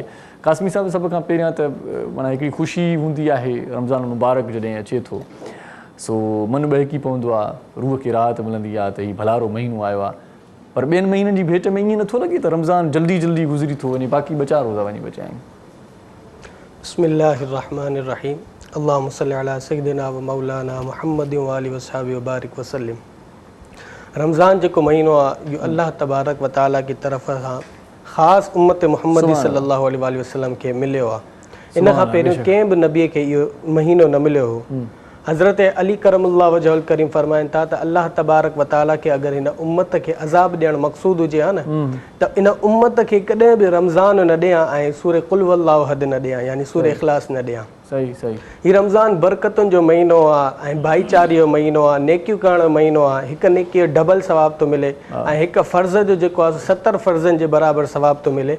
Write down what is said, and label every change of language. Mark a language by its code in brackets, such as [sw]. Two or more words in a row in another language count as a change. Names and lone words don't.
[sd] कासमी साहिब सभ खां पहिरियां त माना हिकिड़ी ख़ुशी हूंदी आहे रमज़ान मुबारक जॾहिं अचे थो, सो मन बहकी पवंदो आहे, रूह खे राहत मिलंदी आहे त हीउ भलारो महीनो आयो आहे। पर ॿियनि महीननि जी भेट में ईअं नथो लॻे त रमज़ान जल्दी जल्दी गुज़री थो वञे, बाक़ी ॿ 4 रोज़ा वञी बचिया आहिनि। [ar] بسم الله الرحمن الرحيم. اللهم صل على سيدنا ومولانا محمد وآله وصحبه وبارك وسلم. [sd] रमज़ान जेको महीनो आहे इहो [ar] الله تبارك وتعالى [sd] की तरफ़ खां ख़ासि उम्मत मुहम्मदी [ar] صلى الله عليه وسلم [sd] खे मिलियो आहे। इन खां पहिरियों कंहिं बि नबीअ खे इहो महीनो न मिलियो हो। हज़रत अली [ar] كرم الله وجهه الكريم [sd] फरमाइनि था त [ar] الله تبارك وتعالى [sd] खे अगरि हिन उम्मत खे अज़ाब ॾियणु मक़सूद हुजे हा न, त इन उम्मत खे कॾहिं बि रमज़ान न ॾियां ऐं सूर [ar] قل هو الله أحد [sd] न ॾियां, यानी सूर इख़लास न ॾियां। सही सही। हीउ रमज़ान बरकतुनि जो महीनो आहे ऐं भाईचारे जो महीनो आहे, नेकियूं करण जो महीनो आहे। हिकु नेकीअ जो डबल सवाब थो मिले ऐं हिकु फ़र्ज़ जो जेको आहे 70 फ़र्ज़नि जे बराबरि सवाब थो मिले।